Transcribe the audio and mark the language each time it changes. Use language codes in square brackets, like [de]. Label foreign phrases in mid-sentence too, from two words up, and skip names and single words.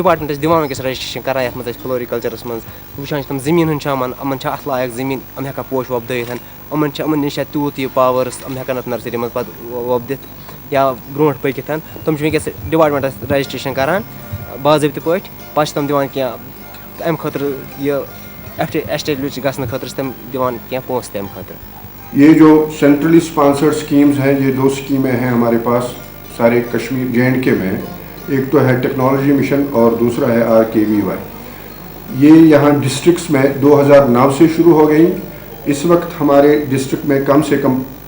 [ks] ڈِپاٹمنٹ أسۍ دِوان وٕنکٮ۪س رَجِسٹرٛیشَن کَران یَتھ منٛز أسۍ فلورِکَلچَرَس منٛز وٕچھان چھِ تِم زٔمیٖن ہُنٛد چھِ یِمَن چھِ اَتھ لایق زٔمیٖن یِم ہٮ۪کان پوش وۄپدٲوِتھ یِمَن نِش چھِ تیوٗت یہِ پاوٲرٕس یِم ہٮ۪کان اَتھ نرسری منٛز پَتہٕ وۄپدِتھ یا برونٛٹھ پٔکِتھ تِم چھِ وٕنکٮ۪س ڈِپاٹمنٹَس رَجِسٹرٛیشَن کَران باضٲبطہٕ پٲٹھۍ پَتہٕ چھِ تِم دِوان کینٛہہ اَمہِ خٲطرٕ یہِ ایسٹیبلِش گژھنہٕ خٲطرٕ چھِ تِم دِوان کینٛہہ پونٛسہٕ تہِ اَمہِ خٲطرٕ [ur] یہ جو [en] centrally sponsored schemes [ur] ہیں یہ 2 اسکیمیں ہیں ہمارے پاس سارے کشمیر JNK میں ایک تو ہے [en] technology mission [ur] اور دوسرا ہے RKVY یہ یہاں ڈسٹرکٹس میں 2009 سے شروع ہو گئی اس وقت ہمارے ڈسٹرکٹ میں کم سے کم